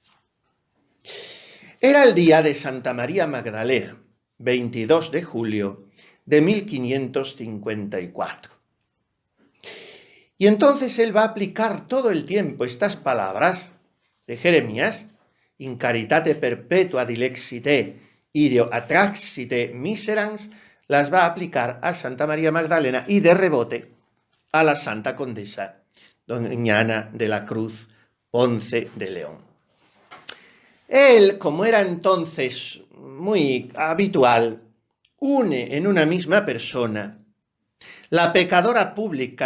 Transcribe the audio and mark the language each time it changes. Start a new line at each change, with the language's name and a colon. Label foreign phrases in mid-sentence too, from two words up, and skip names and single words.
Spanish: Era el día de Santa María Magdalena, 22 de julio de 1554. Y entonces él va a aplicar todo el tiempo estas palabras de Jeremías,
Latin: in caritate perpetua dilexite, ideo atraxite miserans,
Spanish: las va a aplicar a Santa María Magdalena y de rebote a la Santa Condesa Doña Ana de la Cruz Ponce de León. Él, como era entonces muy habitual, une en una misma persona la pecadora pública